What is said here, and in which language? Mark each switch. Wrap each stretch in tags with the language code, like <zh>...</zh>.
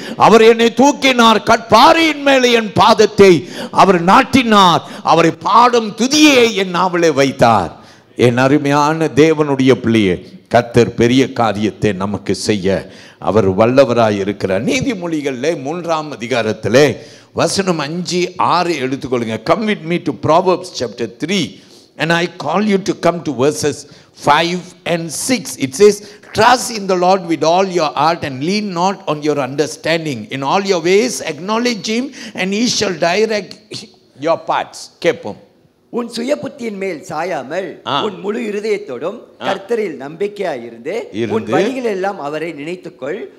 <ta>அவர் என்னை தூக்கினார், கற்பாறையின் மேலே என் பாதத்தை அவர் நாட்டினார், அவரை பாடும் துதியை என் நாவலே வைத்தார். என் அருமையான தேவனுடைய பிள்ளையே, கர்த்தர் பெரிய காரியத்தை நமக்கு செய்ய அவர் வல்லவராய் இருக்கிறார். நீதிமொழிகளிலே 3ஆம் அதிகாரத்திலே வசனம் 5, 6 எடுத்துக்கொள்ளுங்க.</ta> <en>Come with me to Proverbs chapter 3 and I call you to come to verses 5 and 6. It says, trust in the Lord with all your heart and lean not on your understanding. In all your ways acknowledge him and he shall direct your paths.</en> <ta>கேட்போம். உன் சுய புத்தியின் மேல் சாயாமல் உன் முழு இருதயத்தோடும் கர்த்தரில் நம்பிக்கையாய் இருந்து உன் வழிகள் எல்லாம் அவரை நினைத்துக்கொள்.</ta>